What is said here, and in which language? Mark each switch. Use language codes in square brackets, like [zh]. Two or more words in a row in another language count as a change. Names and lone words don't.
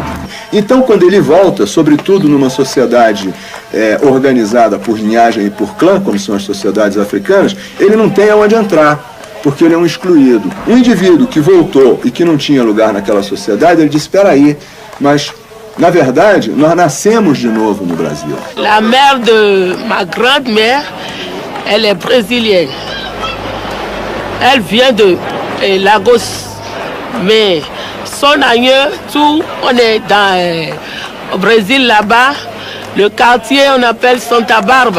[pt] Então, quando ele volta, sobretudo numa sociedade organizada por linhagem e por clã, como são as sociedades africanas, ele não tem aonde entrar, porque ele é um excluído. Um indivíduo que voltou e que não tinha lugar naquela sociedade, ele disse, espera aí, mas na verdade, nós nascemos de novo no Brasil. [fr] La mère de ma grande-mère, elle est brésilienne. Elle vient de Lagos. Mais son aïeux, tout, on est au Brésil là-bas. Le quartier, on appelle Santa Bárbara.